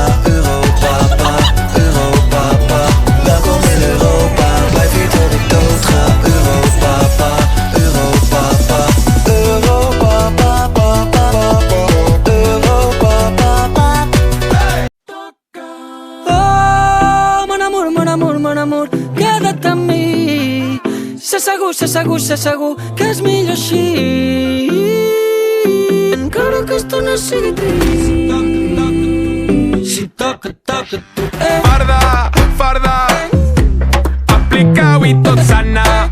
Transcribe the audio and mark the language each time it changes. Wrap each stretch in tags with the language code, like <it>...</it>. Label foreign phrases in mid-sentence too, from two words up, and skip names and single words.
<nl>Europa, pa, Europa, pa. Welkom in Europa, blijf hier tot ik dood ga. Europa, pa, Europa, pa. Europa, pa, pa, pa, pa. Europa, pa, pa.</nl> <ca>Oh, mon amor, queda't amb mi. Sé segur que és millor així. Encara que esto no sigui trist. Si toca tu. Farda, farda, aplica-ho i tot sana.</ca>